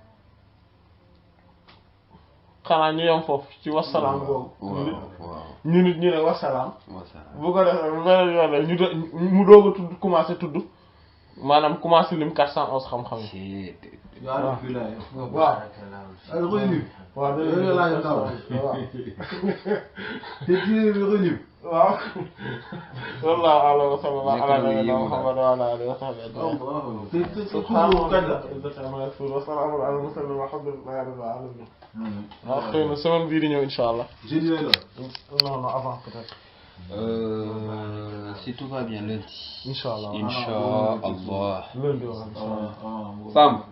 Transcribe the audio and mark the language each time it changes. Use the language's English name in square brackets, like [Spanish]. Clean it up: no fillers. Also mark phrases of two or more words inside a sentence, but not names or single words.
[Wolof] xanaa ñu yom foofu ci wasalaam boobu ñu nit ñu ne wasalaam bu ko defee beneen yoon ñu mu doog a tudd commencé tudd maanaam commencé lim 411 xam-xam yi waaw waaw waaw dañoo laaj ndaw waaw te téere bi revenu [Arabic] واو والله أعلم وصلى الله على نبينا محمد وعلى آله وصحبه أجمعين [Wolof] te subhaanahu kañ la [Arabic] وسلام على المرسلين والحمد لله رب العالمين [Wolof] waaw xëy na semaine bii di ñëw [Arabic] إن شاء الله [Wolof] jeudi lay doon [French] non avant peut-être si tout va bien lundi [Arabic] إن شاء الله إن شاء الله [Wolof] lundi waaw Sam